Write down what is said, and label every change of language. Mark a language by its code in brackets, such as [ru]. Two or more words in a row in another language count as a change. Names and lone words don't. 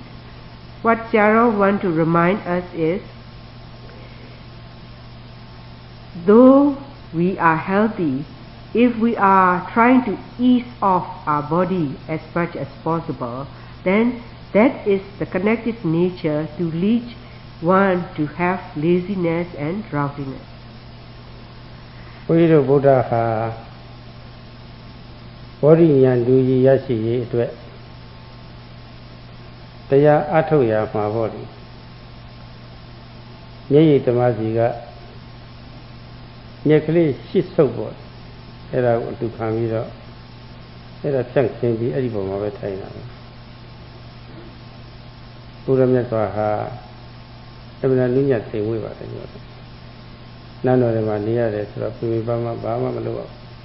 [en] What Sayadaw wants to remind us is, though we are healthy, if we are trying to ease off our body as much as possible, then that is the connected nature to lead one to have laziness and drowsiness. [my] ဘုရားတို့ဗုဒ္ဓဟာဘောဓိဉာဏ်လူကြီးရရှိရေးအတွက်တရားအထုတ်ရမှာပေါ့လေ မျက်ရည်တမစီကမျက်ကလေးရှစ်ဆုပ်ပေါ့အဲ့ဒါကိုအတူခံပြီးတော့အဲ့ဒါဖြန့်ခင်းပြီးအဲ့ဒီပုံမှာပဲထိုင်တာပဲဘုရားမြတ်စွာဟာအမှန်တရားညသိဝေးပါတယ်ပြောတယ်နန်းတော်ထဲမှာနေရတယ်ဆိုတော့ပြင်ပမှာဘာမှမလုပ်အောင်